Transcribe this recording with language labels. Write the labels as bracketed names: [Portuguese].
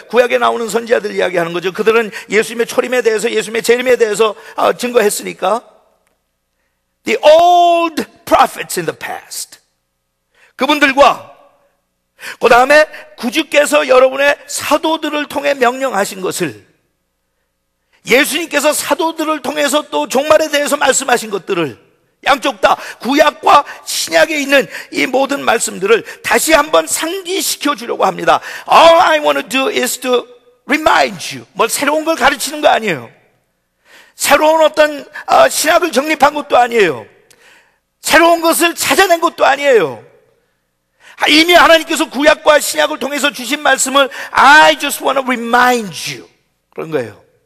[Korean] 구약에 나오는 선지자들 이야기하는 거죠. 그들은 예수님의 초림에 대해서, 예수님의 재림에 대해서 증거했으니까, the old prophets in the past, 그분들과 그 다음에 구주께서 여러분의 사도들을 통해 명령하신 것을, 예수님께서 사도들을 통해서 또 종말에 대해서 말씀하신 것들을, 양쪽 다 구약과 신약에 있는 이 모든 말씀들을 다시 한번 상기시켜 주려고 합니다. [English] All I want to do is to remind you. [Korean] 뭘 새로운 걸 가르치는 거 아니에요. 새로운 어떤 신학을 정립한 것도 아니에요. 새로운 것을 찾아낸 것도 아니에요. 이미 하나님께서 구약과 신약을 통해서 주신 말씀을 I just want to remind you, 그런 거예요.